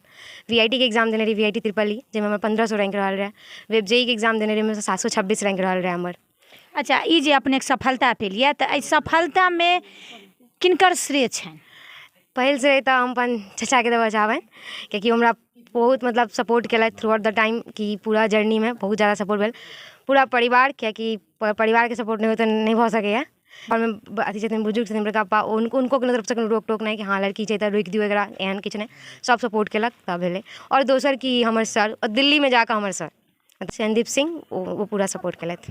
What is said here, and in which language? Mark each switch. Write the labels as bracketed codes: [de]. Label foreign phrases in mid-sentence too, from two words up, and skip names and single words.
[mai] VIT के एग्जाम देने रही, VIT त्रिपल्ली, जाहिमे हमर 1500 रैंक रहल रहे। वेब JEE के एग्जाम देने रही, 726 रैंक रहल रहे हमर। अच्छा, ई जे अपने सफलता पेलिए तऽ एहि सफलतामे किनकर श्रेय छनि? पहिल से तऽ हम अपन चचाके देबऽ चाहबनि, कियाकि हमरा बहुत मतलब सपोर्ट केलथि [en] throughout the time [mai] कि पूरा जर्नीमे बहुत ज़्यादा सपोर्ट भेल। पूरा परिवार, कियाकि परिवारके सपोर्ट नहीं हो तऽ नहीं भऽ सकैए। और अथी छथिन बुजुर्ग छथिन बड़का पप्पा, उनको कोनो तरफसँ कोनो रोक टोक नहीं कि हाँ लड़की छै तऽ रोकि दियौ एकरा, एहन किछु नहीं। सब सपोर्ट केलक तब भेलै। और दोसर कि हमर सर, दिल्लीमे जाकऽ हमर सर चंदीप सिंह वो पूरा सपोर्ट केलथि।